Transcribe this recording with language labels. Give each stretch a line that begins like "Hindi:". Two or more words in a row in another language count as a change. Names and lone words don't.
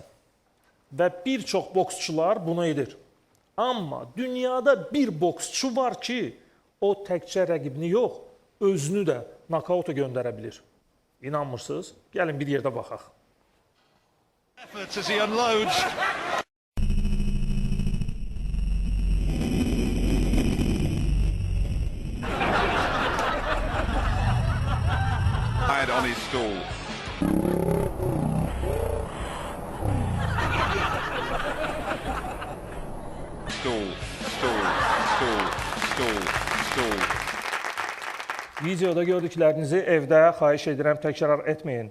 Azerbaijani: Və bir çox boksçular bunu edir. Amma dünyada bir boksçu var ki, o təkcə rəqibini yox, özünü də nakauta göndərə bilir. İnanmırsınız? Gəlin bir yerdə baxaq.
English: On his stool.
Azerbaijani: Videoda gördüklərinizi evdə xahiş edirəm təkrar etməyin.